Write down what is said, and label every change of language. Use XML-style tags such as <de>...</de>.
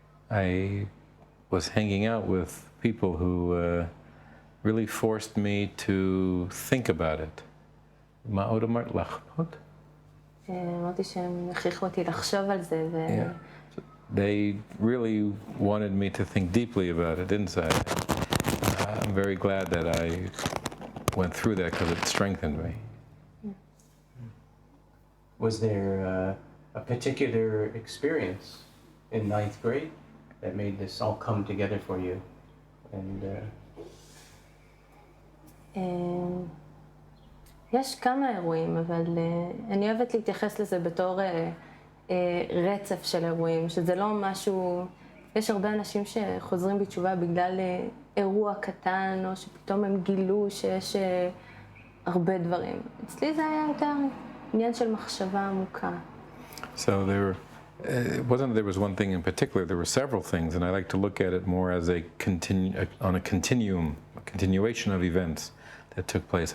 <en>I was hanging out with people who really forced me to think about it.</en> <he>מה עוד אמרת? לחשוב? אמרתי שהם הכריחו אותי לחשוב על זה.</he> <en>They really wanted me to think deeply about it inside. I'm very glad that I went through that because it strengthened me. Was there a particular experience in 9th grade that made this all come together for you? And</en> <he>יש כמה אירועים, אבל אני אוהבת להתייחס לזה בתור רצף של אירועים, שזה לא משהו, יש הרבה אנשים שחוזרים בתשובה בגלל אירוע קטן, או שפתאום הם גילו שיש הרבה דברים. אצלי זה היה יותר עניין של מחשבה עמוקה.</he> <en>So it wasn't there was one thing in particular, there were several things, and I like to look at it more as a continuation of events that took place.</en>